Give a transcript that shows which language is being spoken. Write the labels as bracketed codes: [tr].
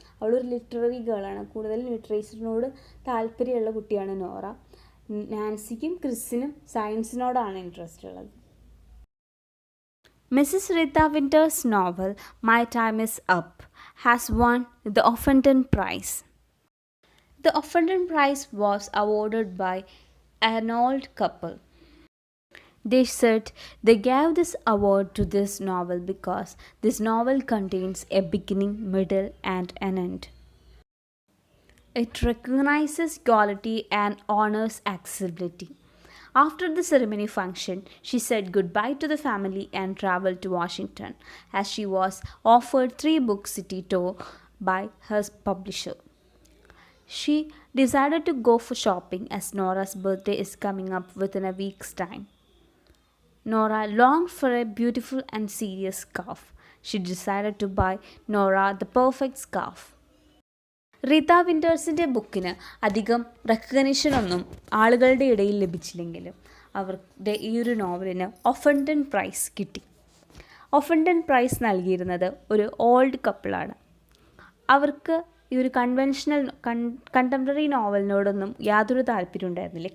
[ml] അവളൊരു ലിറ്റററി ഗേളാണ്. കൂടുതൽ ലിറ്ററേച്ചറിനോട് താല്പര്യമുള്ള കുട്ടിയാണ് നോറ. നാൻസിക്കും ക്രിസിനും സയൻസിനോടാണ് ഇൻട്രസ്റ്റ് ഉള്ളത്. [en] Mrs Rita Winters novel my time is up has won the Offenden Prize. The Offenden Prize was awarded by an old couple. They said they gave this award to this novel because this novel contains a beginning, middle, and an end. It recognizes quality and honors accessibility. After the ceremony function, she said goodbye to the family and traveled to Washington, as she was offered 3-book city tour by her publisher. She decided to go for shopping as Nora's birthday is coming up within a week's time. Nora longed for a beautiful and serious scarf. She decided to buy Nora the perfect scarf. [ml] Reetha വിൻറ്റേഴ്സിൻ്റെ ബുക്കിന് അധികം റെക്കഗ്നിഷനൊന്നും ആളുകളുടെ ഇടയിൽ ലഭിച്ചില്ലെങ്കിലും അവരുടെ ഈ ഒരു നോവലിന് ഒഫൻഡൻ price കിട്ടി. ഒഫൻഡൻ price നൽകിയിരുന്നത് ഒരു ഓൾഡ് കപ്പിളാണ്. അവർക്ക് ഈ ഒരു കണ്ടംപററി നോവലിനോടൊന്നും യാതൊരു താല്പര്യം ഉണ്ടായിരുന്നില്ല.